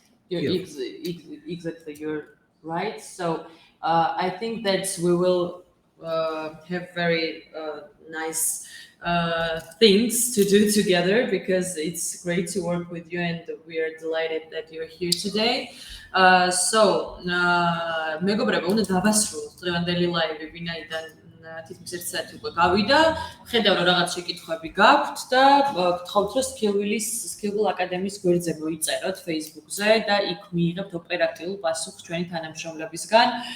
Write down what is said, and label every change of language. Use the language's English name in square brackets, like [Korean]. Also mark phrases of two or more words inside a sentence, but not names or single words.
[English] Exactly, you're right. So I think that we will have very nice things to do together, because it's great to work with you, and we are delighted that you're here today. [Georgian] So მეგობრებო, უნდა დავასრულოთ დღევანდელი ლაივი, ვინაიდან თითქმის 1 საათი უკვე გავიდა. ხედავ რომ რაღაც შეკითხვები გაქვთ და გთხოვთ რომ Skillful Academy-ის გვერდზე მოიწეროთ Facebook-ზე და იქ მიიღებთ ოპერატიულ პასუხს ჩვენი თანამშრომლებისგან.